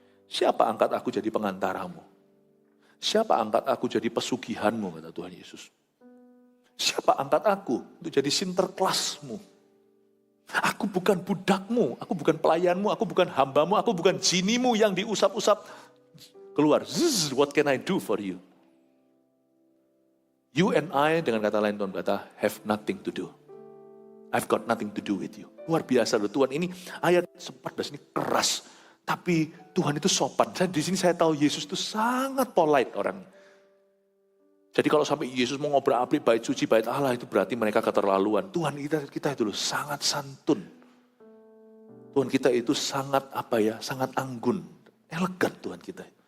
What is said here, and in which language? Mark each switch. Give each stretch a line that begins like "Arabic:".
Indonesian: Siapa angkat aku jadi pengantaramu? Siapa angkat aku jadi pesugihanmu, kata Tuhan Yesus. Siapa angkat aku untuk jadi sinterklasmu? Aku bukan budakmu, aku bukan pelayanmu, aku bukan hambamu, aku bukan jinimu yang diusap-usap. Keluar,
English: what can I do for you? You and I,
Indonesian: dengan kata lain Tuhan kata,
English: have nothing to do. I've got nothing to do with you.
Indonesian: Luar biasa loh Tuhan, ini ayat 14 ini keras. Tapi Tuhan itu sopan. Di sini saya tahu Yesus itu sangat polite orang. Jadi kalau sampai Yesus mau ngobrak-abrik bait suci, bait Allah, itu berarti mereka keterlaluan. Tuhan kita itu loh sangat santun. Tuhan kita itu sangat sangat anggun. Elegan Tuhan kita.